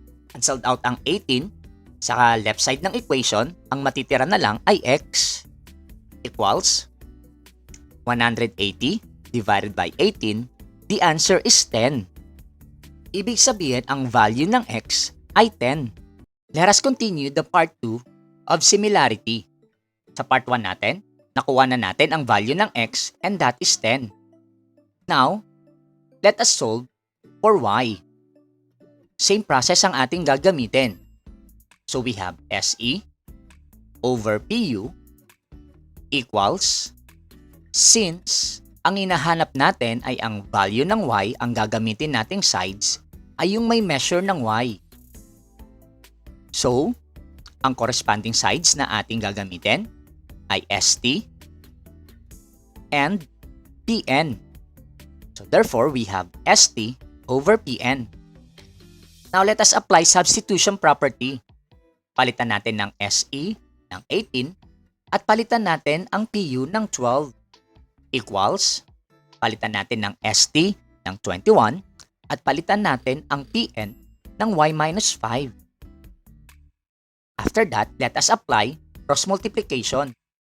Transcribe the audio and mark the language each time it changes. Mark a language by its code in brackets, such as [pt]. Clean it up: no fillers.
[tl] Cancelled out ang 18 sa left side ng equation, ang matitira na lang ay x equals 180 divided by 18. [en] The answer is 10. [tl] Ibig sabihin, ang value ng x ay 10. [en] Let us continue the part 2 of similarity. [tl] Sa part 1 natin, nakuha na natin ang value ng x [en] and that is 10. Now, let us solve for y. [tl] Same process ang ating gagamitin. [en] So we have SE over PU equals, [tl] since ang hinahanap natin ay ang value ng y, ang gagamitin nating sides ay yung may measure ng y. So, ang corresponding sides na ating gagamitin ay ST and PN. [en] So therefore, we have ST over PN. Now let us apply substitution property. [tl] Palitan natin ng SE ng 18 at palitan natin ang PU ng 12 equals, palitan natin ng ST ng 21 at palitan natin ang PN ng y minus 5. [en] After that, let us apply cross multiplication.